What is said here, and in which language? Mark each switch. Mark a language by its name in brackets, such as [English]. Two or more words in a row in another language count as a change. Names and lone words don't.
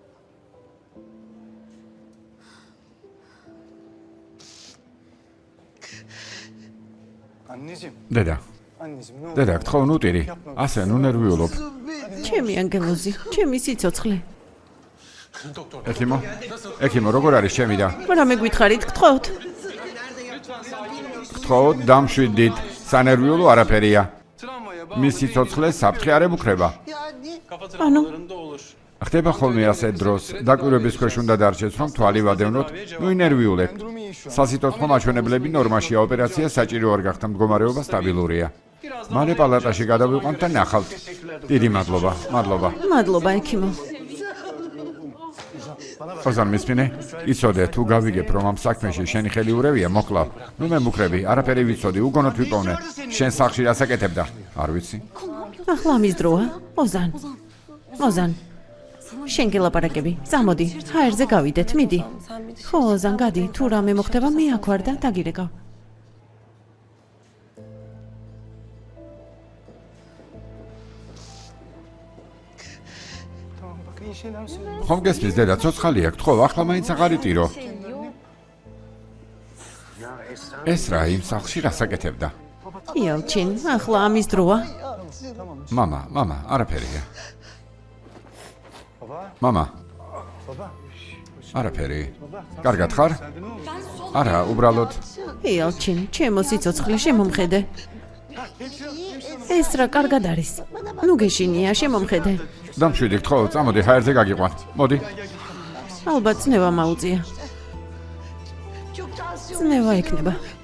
[Turkish] Anneciğim, [Georgian] დედა, [Turkish] anneciğim ne oldu? [Georgian] დედა, გთხოვ ნუტირი. ასე, ნუ ნერვიულობ. ჩემი ანგელოზი, ჩემი სიცოცხლე. [Turkish] Doktor. [Georgian] ექიმო, როგორ არის ჩემი და? რა მეგვითხარით, გთხოვთ? გთხოვთ, დამშვიდით. სანერვიულო არაფერია. [Turkish] Travmaya [Georgian] მის სიცოცხლეს საფრთხე არ ემუქრება. [Turkish] kafa Ano. travmalarında olur. [Georgian] ხდება ხოლმე ასე დროს, დაკვირვების ქვეშ უნდა დარჩეთ, რომ თვალი ვადევნოთ, ნუ ინერვიულებთ. [Turkish] Durum iyi şu an. [Georgian] სასიცოცხლო მაჩვენებლები ნორმაშია, ოპერაცია საჭირო არ გახდა, მდგომარეობა სტაბილურია. მალე პალატაში გადავიყვანთ და ნახავთ. დიდი მადლობა, მადლობა. მადლობა, ექიმო. ოზან მისმინე, იცოდე, თუ გავიგებ, რომ ამ საქმეში შენი ხელი ურევია, მოკლავ. ნუ მემუქრები, არაფერი ვიცოდი, უგონოდ ვიპოვნე. შენ სახლში რას აკეთებდა? არ ვიცი. ახლა ამის დროა. ოზან. ოზან. შენ გელაპარაკები. წამოდი, ჰაერზე გავიდეთ, მიდი. ხო, ოზან, გადი, თუ რამე მოხდება, მე აქ ვარ და დაგირეკავ. [Turkish] Tamam bak iyi şeyler söylüyorum. [Georgian] ხომ გესმის, დედა, ცოცხალია, გთხოვ, ახლა მაინც აღარ იტირო. ეს რა იმ სახლში რას აკეთებდა? იალჩინ, ახლა ამის დროა. მამა, არაფერია. [Turkish] Baba, [Georgian] მამა, [Turkish] baba. [Georgian] არაფერი. კარგად ხარ? [Turkish] Sende ne oldu? [Georgian] არა, უბრალოდ იალჩინ, ჩემო სიცოცხლე შემომხედე. ეს რა კარგად არის. ნუ გეშინია, შემომხედე. დამშვიდი, გთხოვ, წამოდი, ჰაერზე გაგიყვან. მოდი. ალბათ ძნევა მაუწია. ძნევა ექნება.